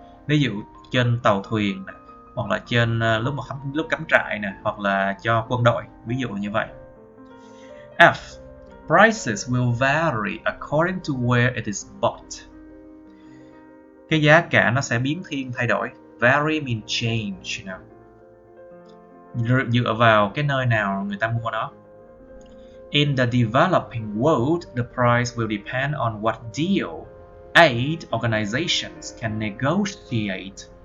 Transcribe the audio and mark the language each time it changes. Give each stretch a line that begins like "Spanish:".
Vietnamese: Ví dụ trên tàu thuyền này, hoặc là trên lúc cắm trại nè, hoặc là cho quân đội, ví dụ như vậy.
English: F. Prices will vary according to where it is bought.
Vietnamese: Cái giá cả nó sẽ biến thiên thay đổi.
English: Vary means change,
Vietnamese: dựa vào cái nơi nào người ta mua nó.
English: In the developing world, the price will depend on what deal aid organizations can negotiate.